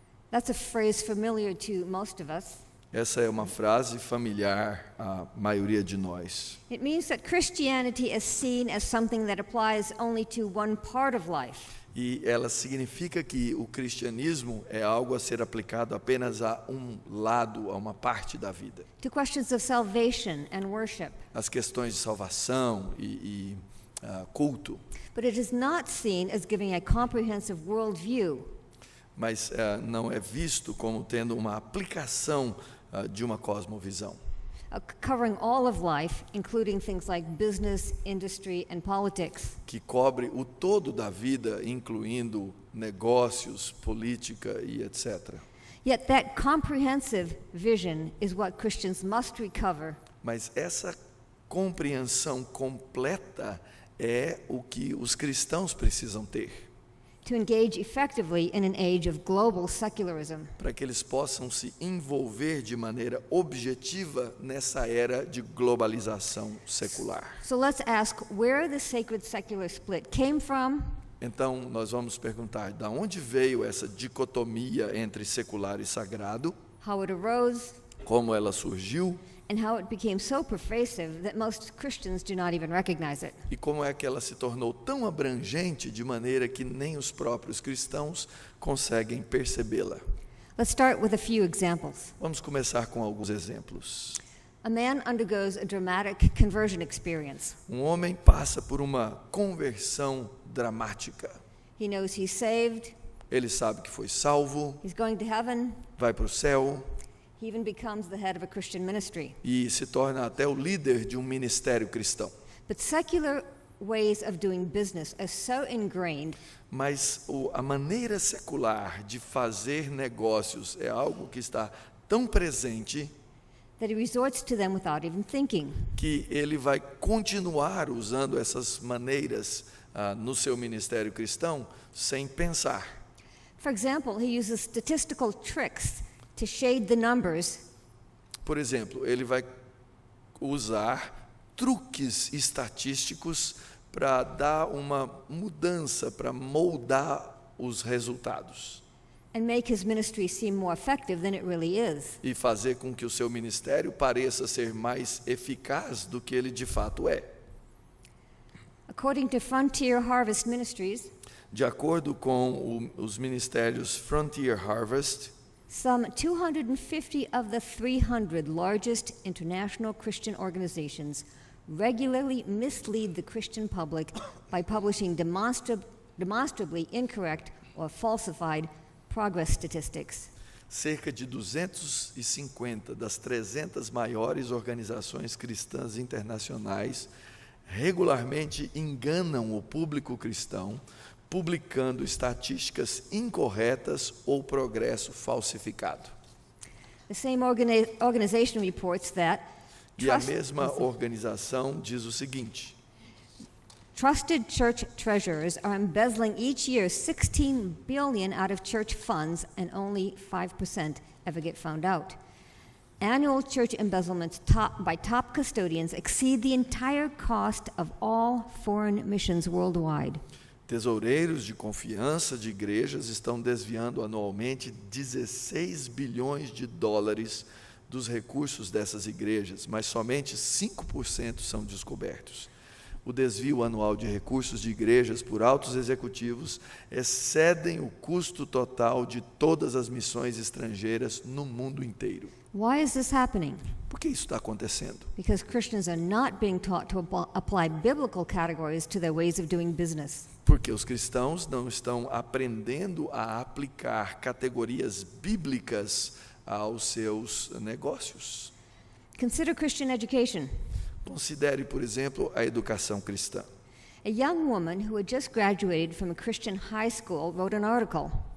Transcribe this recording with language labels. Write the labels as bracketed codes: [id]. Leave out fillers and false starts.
[en] That's a phrase familiar to most of us. [pt] Essa é uma frase familiar à maioria de nós. [en] It means that Christianity is seen as something that applies only to one part of life. [pt] E ela significa que o cristianismo é algo a ser aplicado apenas a um lado, a uma parte da vida. [en] To questions of salvation and worship. [pt] As questões de salvação e culto. [en] But it is not seen as giving a comprehensive worldview. [pt] Mas não é visto como tendo uma aplicação de uma cosmovisão. [en] Covering all of life, including things like business, industry, and politics. [pt] Que cobre o todo da vida, incluindo negócios, política e etc. [en] Yet that comprehensive vision is what Christians must recover. [pt] Mas essa compreensão completa é o que os cristãos precisam ter, [en] to engage effectively in an age of global secularism. [pt] para que eles possam se envolver de maneira objetiva nessa era de globalização secular. [en] So let's ask where the sacred secular split came from, [pt] Então, nós vamos perguntar: de onde veio essa dicotomia entre secular e sagrado? [en] how it arose, [pt] Como ela surgiu? [en] and how it became so pervasive that most Christians do not even recognize it. [pt] E como é que ela se tornou tão abrangente de maneira que nem os próprios cristãos conseguem percebê-la? [en] Let's start with a few examples. [pt] Vamos começar com alguns exemplos. [en] A man undergoes a dramatic conversion experience. [pt] Um homem passa por uma conversão dramática. [en] He knows he's saved, [pt] Ele sabe que foi salvo, [en] he's going to heaven, [pt] vai para o céu [en] he even becomes the head of a Christian ministry. [pt] e se torna até o líder de um ministério cristão. [en] But secular ways of doing business are so ingrained [pt] Mas a maneira secular de fazer negócios é algo que está tão presente [en] that he resorts to them without even thinking. [pt] que ele vai continuar usando essas maneiras no seu ministério cristão sem pensar. [en] For example, he uses statistical tricks to shade the numbers [pt] Por exemplo, ele vai usar truques estatísticos para dar uma mudança, para moldar os resultados [en] and make his ministry seem more effective than it really is. [pt] e fazer com que o seu ministério pareça ser mais eficaz do que ele de fato é. [en] According to Frontier Harvest Ministries, [pt] De acordo com os ministérios Frontier Harvest, [en] some 250 of the 300 largest international Christian organizations regularly mislead the Christian public by publishing demonstrably incorrect or falsified progress statistics. [pt] cerca de 250 das 300 maiores organizações cristãs internacionais regularmente enganam o público cristão, publicando estatísticas incorretas ou progresso falsificado. [en] The same organization reports that [pt] E a mesma organização diz o seguinte: [en] trusted church treasurers are embezzling each year $16 billion out of church funds, and only 5% ever get found out. Annual church embezzlements by top custodians exceed the entire cost of all foreign missions worldwide. [pt] Tesoureiros de confiança de igrejas estão desviando anualmente 16 bilhões de dólares dos recursos dessas igrejas, mas somente 5% são descobertos. O desvio anual de recursos de igrejas por altos executivos excedem o custo total de todas as missões estrangeiras no mundo inteiro. [en] Why is this happening? [pt] Por que isso está acontecendo? [en] Because Christians are not being taught to apply biblical categories to their ways of doing business. [pt] Porque os cristãos não estão aprendendo a aplicar categorias bíblicas aos seus negócios. [en] Consider Christian education. [pt] Considere, por exemplo, a educação cristã. [en] A young woman who had just graduated from a Christian high school wrote an article.